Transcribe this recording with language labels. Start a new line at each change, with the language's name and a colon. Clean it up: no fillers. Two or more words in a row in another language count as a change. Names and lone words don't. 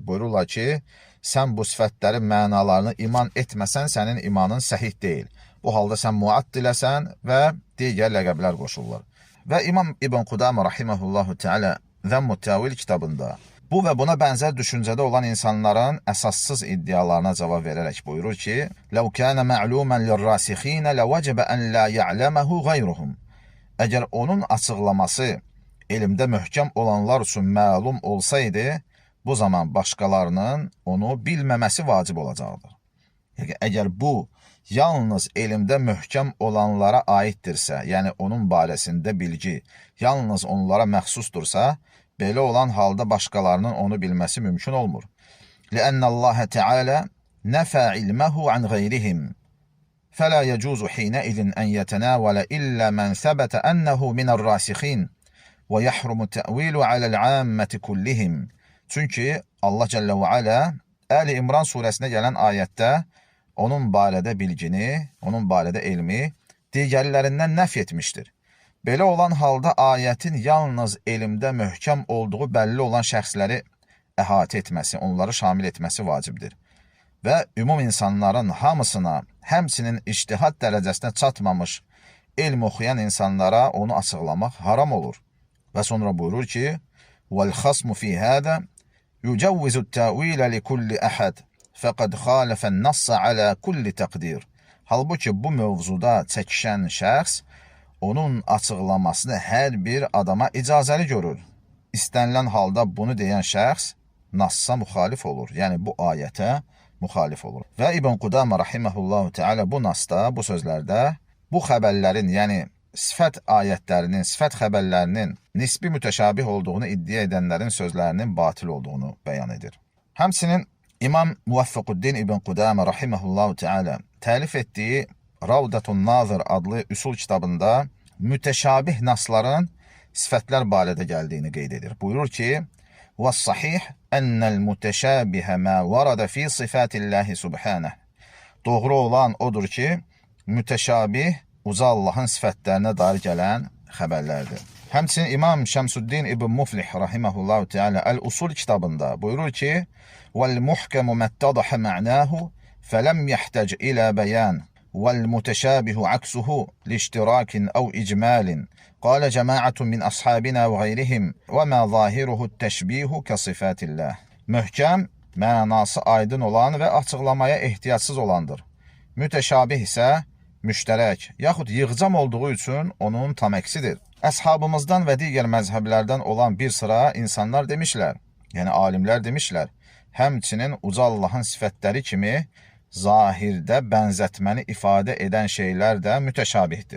Azerbaijani: Buyururlar ki, sən bu sifətlərin mənalarını iman etməsən, sənin imanın səhih deyil. Bu halda sən muattiləsən və digər ləqəblər qoşurlar. Və İmam İbn Qudamə
Arabic: رحمه الله تعالى
Azerbaijani: Zəmmut Təvil kitabında bu və buna bənzər düşüncədə olan insanların əsassız iddialarına cavab verərək buyurur ki,
Arabic: لَوْ كَانَ مَعْلُومًا لِلرَّاسِخِينَ لَوَجَبَ أَنْ لَا يَعْلَمَهُ غَيْرُهُمْ.
Azerbaijani: Əgər onun açıqlaması elmdə möhkəm olanlar üçün məlum olsaydı, bu zaman başqalarının onu bilməməsi vacib olacaqdır. Əgər bu yalnız elmdə möhkəm olanlara aiddirsə, yəni onun barəsində bilgi yalnız onlara məxsusdursa, belə olan halda başqalarının onu bilməsi mümkün olmur.
Arabic: لِأَنَّ اللّٰهَ تَعَالَى نَفَى عِلْمَهُ عَنْ غَيْرِهِمْ فَلَا يَجُوزُ حِينَئِذٍ أَنْ يَتَنَاوَلَ إِلَّا مَنْ ثَبَتَ أَنَّهُ مِنَ الرَّاسِخِينَ وَيَحْرُمُ التَّأْوِيلُ عَلَى الْعَامَّةِ كُلِّهِمْ.
Azerbaijani: Çünki Allah
Arabic: جل وعلا
Azerbaijani: Əli İmran surəsinə gələn ayətdə onun barədə bilgini, onun barədə elmi digərlərindən nəf etmişdir. Belə olan halda ayətin yalnız elmdə möhkəm olduğu bəlli olan şəxsləri əhatə etməsi, onları şamil etməsi vacibdir. Və ümum insanların hamısına, həmçinin ictihad dərəcəsinə çatmamış elm oxuyan insanlara onu açıqlamaq haram olur. Və sonra buyurur ki,
Arabic: وَالْخَصْمُ فِي هَذَا يُجَوِّزُ التَّأْوِيلَ لِكُلِّ أَحَدٍ فَقَدْ خَالَفَ النَّصَّ عَلَى كُلِّ تَقْدِيرٍ.
Azerbaijani: Halbuki bu mövzuda çəkişən şəxs onun açıqlamasını hər bir adama icazəli görür. İstənilən halda bunu deyən şəxs Nassa müxalif olur, yəni bu ayətə müxalif olur. Və İbn Qudamə
Arabic: رحمه الله تعالى
Azerbaijani: bu Nasda, bu sözlərdə bu xəbərlərin, yəni sifət ayətlərinin, sifət xəbərlərinin nisbi mütəşabih olduğunu iddia edənlərin sözlərinin batil olduğunu bəyan edir. Həmçinin İmam Muvaffaquddin İbn Qudamə
Arabic: رحمه الله تعالى
Azerbaijani: təlif etdiyi Ravdatun Nazır adlı üsul kitabında mütəşabih nasların sifətlər barədə gəldiyini qeyd edir. Buyurur ki,
Arabic: وَالصَّحِيحِ أَنَّ الْمُتَشَابِهَ مَا وَرَدَ فِي صِفَاتِ اللّٰهِ سُبْحَانَهِ.
Azerbaijani: Doğru olan odur ki, mütəşabih uca Allahın sifətlərinə dair gələn xəbərlərdir. Həmçinin İmam Şəmsüddin İbn Muflih
Arabic: رحمه الله تعالى
Azerbaijani: Əl-Usul kitabında buyurur ki,
Arabic: وَالْمُحْكَمُ مَتَّضَحَ مَعْنَاهُ فَلَمْ يَحْتَجْ إِلَى بَيَانٍ وَالْمُتَشَابِهُ عَكْسُهُ لِاشْتِرَاكٍ أَوْ إِجْمَالٍ قال جماعة من أصحابنا وغيرهم وما ظاهره التشبيه كصفات الله.
Azerbaijani: Möhkəm, mənası aydın olan və açıqlamaya ehtiyacsız olandır. Mütəşabih isə müştərək, yaxud yığcam olduğu üçün onun tam əksidir. Əshabımızdan və digər məzhəblərdən olan bir sıra insanlar demişlər, yəni alimlər demişlər, həmçinin uca Allahın sifətləri kimi zahirdə bənzətməni ifadə edən şeylər də mütəşabihdir.